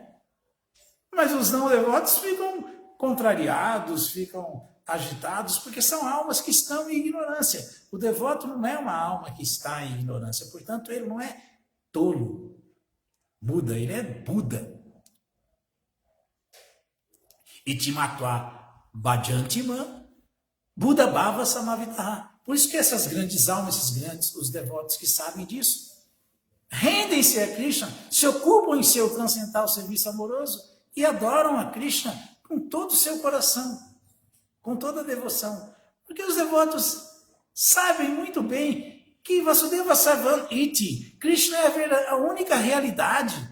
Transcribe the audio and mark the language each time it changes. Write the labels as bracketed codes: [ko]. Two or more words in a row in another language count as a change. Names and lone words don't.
[pt] Mas os não devotos ficam contrariados, ficam agitados, porque são almas que estão em ignorância. O devoto não é uma alma que está em ignorância, portanto, ele não é tolo, Buda, ele é Buda. [sa] Itimatva bhajantimam, Buda bhava samavitaha. [pt] Por isso que essas grandes almas, esses grandes, os devotos que sabem disso, rendem-se a Krishna, se ocupam em seu transcendental serviço amoroso e adoram a Krishna com todo o seu coração, com toda a devoção. Porque os devotos sabem muito bem que [sa] Vasudeva Sarvam Iti, [pt] Krishna é a única realidade.